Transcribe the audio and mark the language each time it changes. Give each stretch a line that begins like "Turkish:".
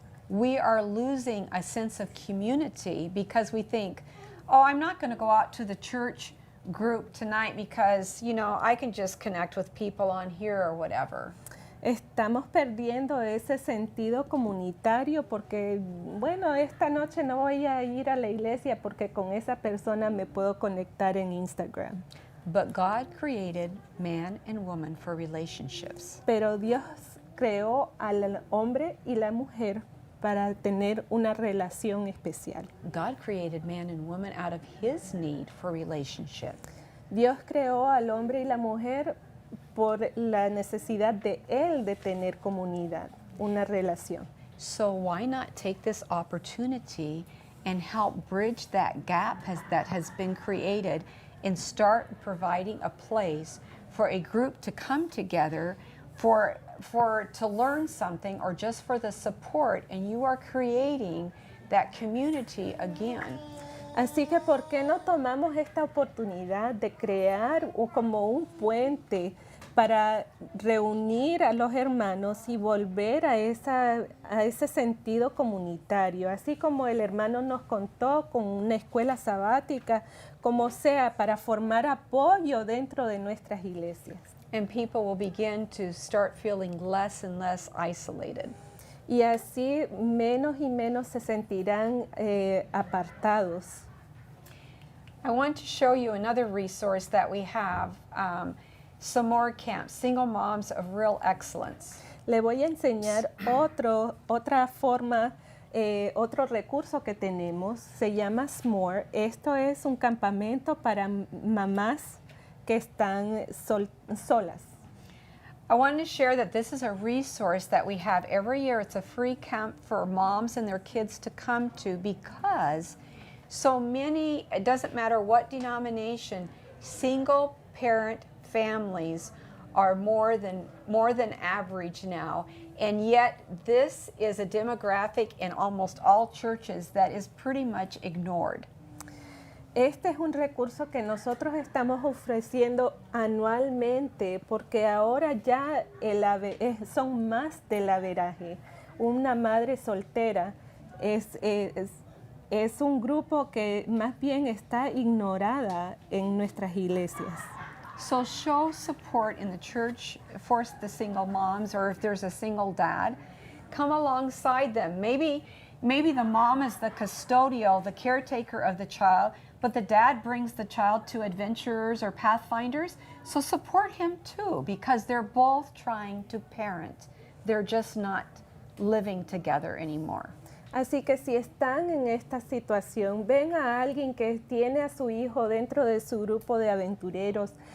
English: We are losing a sense of community because we think, oh, I'm not going to go out to the church group tonight because, you know, I can just connect with people on here or whatever.
Spanish: Estamos perdiendo ese sentido comunitario porque, bueno, esta noche no voy a ir a la iglesia porque con esa persona me puedo conectar en Instagram.
English: But God created man and woman for relationships.
Spanish: Pero Dios creó al hombre y la mujer para tener una relación especial.
English: God created man and woman out of his need for relationship.
Spanish: Dios creó al hombre y la mujer por la necesidad de él de tener comunidad, una relación.
English: So why not take this opportunity and help bridge that gap that has been created and start providing a place for a group to come together to learn something or just for the support, and you are creating that community again.
Spanish: Así que, ¿por qué no tomamos esta oportunidad de crear como un puente para reunir a los hermanos y volver a ese sentido comunitario? Así como el hermano nos contó con una escuela sabática, como sea, para formar apoyo dentro de nuestras iglesias.
English: And people will begin to start feeling less and less isolated.
Spanish: Y así menos y menos se sentirán apartados.
English: I want to show you another resource that we have, some more camps, Single Moms of Real Excellence.
Spanish: Le voy a enseñar otra forma, otro recurso que tenemos, se llama SMORE. Esto es un campamento para mamás que están solas.
English: I wanted to share that this is a resource that we have every year. It's a free camp for moms and their kids to come to because so many, it doesn't matter what denomination, single parent families are more than average now. And yet this is a demographic in almost all churches that is pretty much ignored.
Spanish: Este es un recurso que nosotros estamos ofreciendo anualmente porque ahora ya son más del averaje. Una madre soltera es un grupo que más bien está ignorada en nuestras iglesias.
English: So show support in the church for the single moms, or if there's a single dad, come alongside them. Maybe the mom is the custodial, the caretaker of the child, but the dad brings the child to Adventurers or Pathfinders. So support him too, because they're both trying to parent. They're just not living together anymore.
Spanish: Así que si están en esta situación, ven a alguien que tiene a su hijo dentro de su grupo de aventureros.